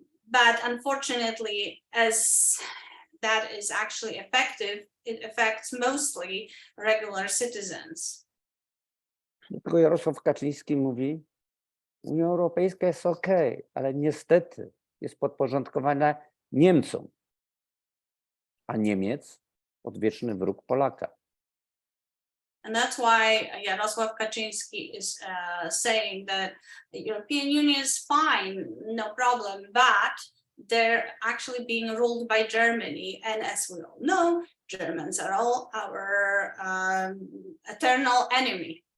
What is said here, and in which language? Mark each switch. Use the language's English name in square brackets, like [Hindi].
[English] But unfortunately, as that is actually effective, it affects mostly regular citizens. [Polish] Dlatego Jarosław Kaczyński mówi, Unia Europejska jest okej, ale niestety jest podporządkowana Niemcom. a Niemiec odwieczny wróg Polaka. [English] And that's why Jarosław Kaczynski is saying that the European Union is fine, no problem, but they're actually being ruled by Germany. And as we all know, Germans are all our eternal enemy.